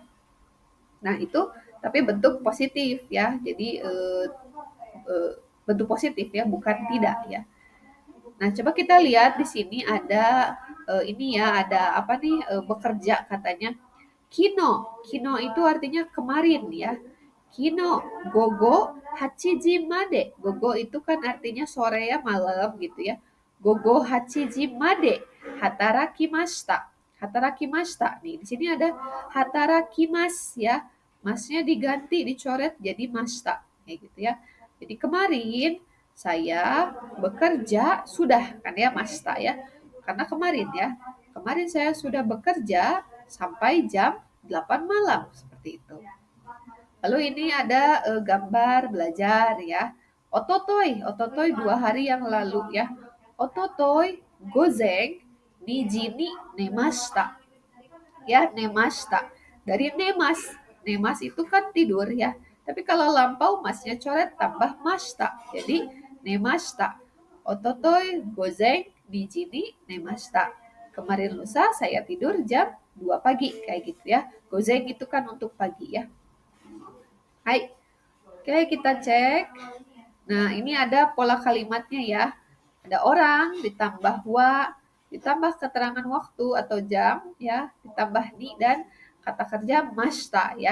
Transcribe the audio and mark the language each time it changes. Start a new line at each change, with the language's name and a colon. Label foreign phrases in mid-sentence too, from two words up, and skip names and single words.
Indonesian: Nah, itu tapi bentuk positif ya. Jadi eh, bentuk positif ya, bukan tidak ya. Nah, coba kita lihat di sini ada ini ya, ada apa nih bekerja katanya. Kino, kino itu artinya kemarin ya.
Japanese: 昨日、午後、八時まで.
Indonesian: Gogo itu kan artinya sore ya, malam gitu ya.
Japanese: 午後八時まで、働きました. 働きました.
Indonesian: Nih, di sini ada hatarakimas ya. Masnya diganti, dicoret jadi mashita. Kayak gitu ya. Jadi kemarin saya bekerja sudah kan ya mashita ya. Karena kemarin ya. Kemarin saya sudah bekerja sampai jam 8 malam seperti itu. Lalu ini ada gambar belajar ya. Ototoi, ototoi 2 hari yang lalu ya.
Japanese: 一昨日午前二時に寝ました.
Indonesian: Ya, nemashita. Dari nemas. Nemas itu kan tidur ya. Tapi kalau lampau masnya coret tambah mashita. Jadi nemashita.
Japanese: 一昨日午前二時に寝ました.
Indonesian: Kemarin lusa saya tidur jam 2 pagi kayak gitu ya. Gozen itu kan untuk pagi ya. Hai. Oke, kita cek. Nah, ini ada pola kalimatnya ya. Ada orang ditambah wa, ditambah keterangan waktu atau jam ya, ditambah ni dan kata kerja mashita ya.